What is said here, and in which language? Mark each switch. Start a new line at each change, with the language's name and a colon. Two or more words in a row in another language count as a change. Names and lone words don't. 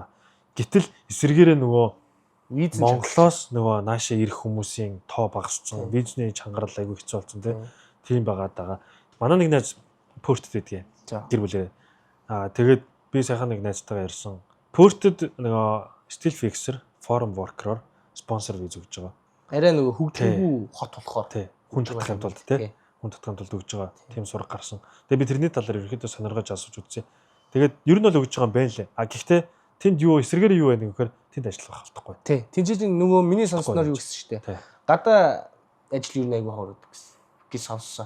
Mongolian: Гэтэл эсвэргээрээ нөгөө Монголоос нөгөө наашаа ирэх хүмүүсийн тоо багассан, визний чангарал айгүй хэцүү болсон тийм байгаа даа. Манай нэг найз Пёртэд байдгийг гэр бүлээ. Тэгээд би сайхан нэг найзтайгаа ярьсан. Пёртэд нөгөө
English: steel fixer, forum worker-
Mongolian: оор спонсор виз өгж байгаа. Арай нөгөө хөгжмөгүй хот болохоор тий. Хүн татахын тулд тий. Хүн татахын тулд өгж байгаа. Тийм сураг гарсан. Тэгээд би тэрний талаар ерөөхдөө сонирхож асууж үзье. Тэгээд ер нь бол өгж байгаа юм байна лээ. Гэхдээ тэнд юу эсрэгээр юу байна гэхээр тэнд ажиллах болохгүй. Тий. Тэнд чинь нөгөө миний сонсноор юу гэсэн шүү дээ. Гадаа ажил юу айгүй хороод гэж сонссон.